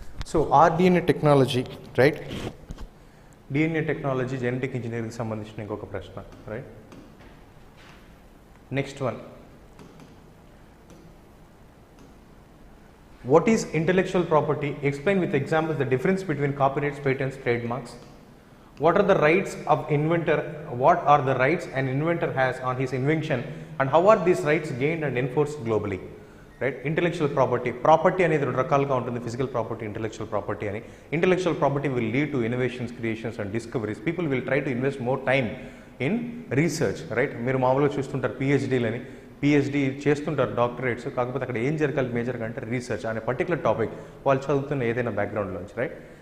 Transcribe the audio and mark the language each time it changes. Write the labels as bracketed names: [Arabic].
[Telugu] So RDNA technology, right? DNA technology genetic ఇంజనీరింగ్కి సంబంధించిన ఇంకొక ప్రశ్న, right? [English] Next one, what is intellectual property? Explain with examples the difference between copyrights, patents, trademarks. What are the rights of inventor? What are the rights an inventor has on his invention, and how are these rights gained and enforced globally? Right? Intellectual property. [Telugu] Property అనేది రెండు రకాలుగా ఉంటుంది. Physical property, [English] Intellectual property అని. Intellectual property will lead to innovations, creations and discoveries. People will try to invest more time in research, right? [Telugu] మీరు మామూలుగా చూస్తుంటారు పిహెచ్డీలని, PhD చేస్తుంటారు, doctorates, కాకపోతే అక్కడ ఏం జరగాలి మేజర్గా అంటే రీసెర్చ్ అనే పర్టికులర్ టాపిక్ వాళ్ళు చదువుతున్న ఏదైనా బ్యాక్గ్రౌండ్లోంచి, రైట్?